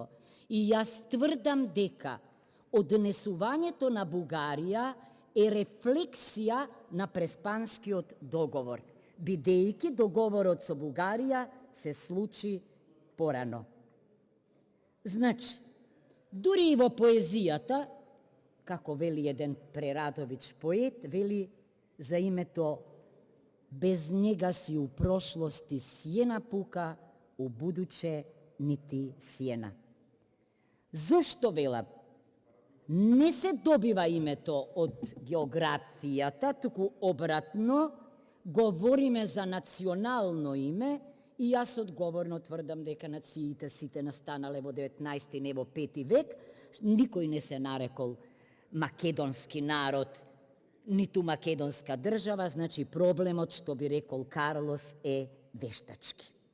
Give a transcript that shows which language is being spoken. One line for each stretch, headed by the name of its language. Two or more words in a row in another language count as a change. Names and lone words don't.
Macedonian: И јас тврдам дека однесувањето на Бугарија е рефлексија на Преспанскиот договор, бидејќи договорот со Бугарија се случи порано. Значи, дури и во поезијата, како вели еден Прерадович поет, вели за името без
Croatian: njega si u prošlosti sjena puka, u buduće niti sjena.
Macedonian: Зошто велам? Не се добива името од географијата, туку обратно, говориме за национално име и јас одговорно тврдам дека нациите сите настанале во 19 не во 5 век, никој не се нарекол македонски народ, ниту македонска држава, значи проблемот, што би рекол Карлос, е вештачки.